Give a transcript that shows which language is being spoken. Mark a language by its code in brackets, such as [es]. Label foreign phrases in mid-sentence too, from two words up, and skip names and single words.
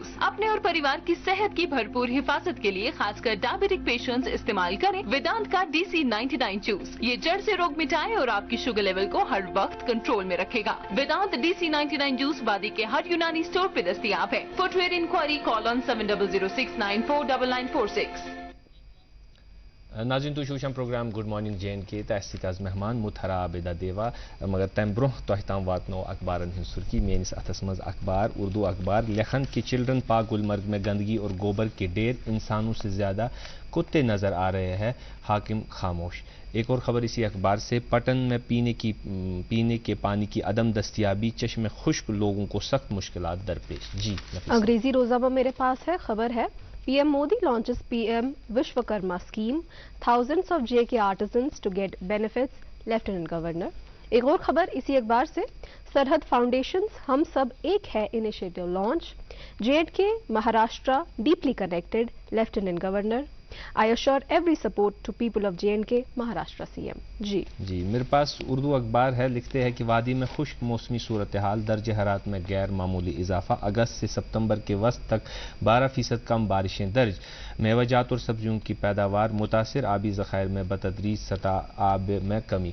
[ur] اپنے اور پریوار کی صحت کی بھرپور حفاظت کے لیے خاص کر [en] diabetic patients [ur] استعمال کریں ویدانت کا DC99 جوس. یہ جڑ سے روگ مٹائے اور آپ کی [en] sugar level [ur] کو ہر وقت کنٹرول میں رکھے گا. ویدانت DC99 جوس وادی کے ہر یونانی اسٹور پہ دستیاب ہے. [en] For further inquiry call on 7006949946. [ks] ناظرین تُہۍ چھِو وٕچھان پروگرام [en] good morning [ks] JNK تہٕ اَسہِ سۭتۍ آز مہمان مُتھرا عابدہ دیوا. مگر تَمہِ برونٛہہ تۄہہِ تام واتنو اخبارن ہٕنٛز سُرخی. میٲنِس اَتھس منٛز اخبار, اردو اخبار, لکھن کہ [ur] چلڈرن پارک گلمرگ میں گندگی اور گوبر کے ڈھیر, انسانوں سے زیادہ کتے نظر آ رہے ہیں, حاکم خاموش. ایک اور خبر اسی اخبار سے, پٹن میں پینے کے پانی کی عدم دستیابی, چشمے خشک, لوگوں کو سخت مشکلات درپیش. جی انگریزی روزنامہ میرے پاس ہے. خبر ہے [en] PM Modi launches PM Vishwakarma scheme. Thousands of JK artisans to get benefits. Lieutenant Governor. [ur] ایک اور خبر اسی اخبار سے, سرحد فاؤنڈیشنز ہم سب ایک ہے [en] initiative launch. JNK Maharashtra deeply connected. Lieutenant Governor. I assure every support to people of JNK. [ur] مہاراشٹرا CM. جی میرے پاس اردو اخبار ہے. لکھتے ہیں کہ وادی میں خشک موسمی صورتحال, درجہ حرارت میں غیر معمولی اضافہ, اگست سے ستمبر کے وسط تک 12% کم بارشیں درج. میوہ جات اور سبزیوں کی پیداوار متاثر, آبی ذخائر میں بتدریج سطح آب میں کمی.